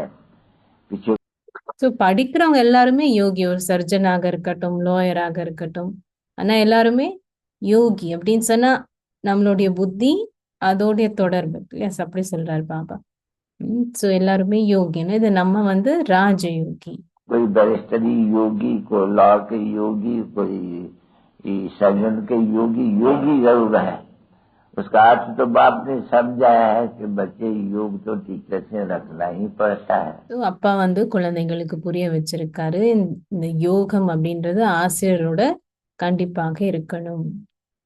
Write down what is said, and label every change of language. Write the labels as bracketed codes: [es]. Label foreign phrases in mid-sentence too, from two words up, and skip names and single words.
[hi] पीछे [ta] ஸோ படிக்கிறவங்க எல்லாருமே யோகி, ஒரு சர்ஜனாக இருக்கட்டும், லாயராக இருக்கட்டும், ஆனா எல்லாருமே யோகி அப்படின்னு சொன்னா நம்மளுடைய புத்தி அதோடைய தொடர்பு. எஸ், அப்படி சொல்றாரு பாபா. ஸோ எல்லாருமே யோகின்னு, இது நம்ம வந்து ராஜயோகி. [hi] कोई बैरिस्टरी योगी, कोई लॉ के योगी, कोई सर्जन के योगी, योगी जरूर है। उसका अर्थ तो बाप ने समझाया है कि बच्चे योग तो टीचर से रखना ही पड़ता है। [ta] So, அப்பா குழந்தைங்களுக்கு புரிய வச்சிருக்காரு இந்த யோகம் அப்படின்றது ஆசிரியரோட கண்டிப்பாக இருக்கணும்.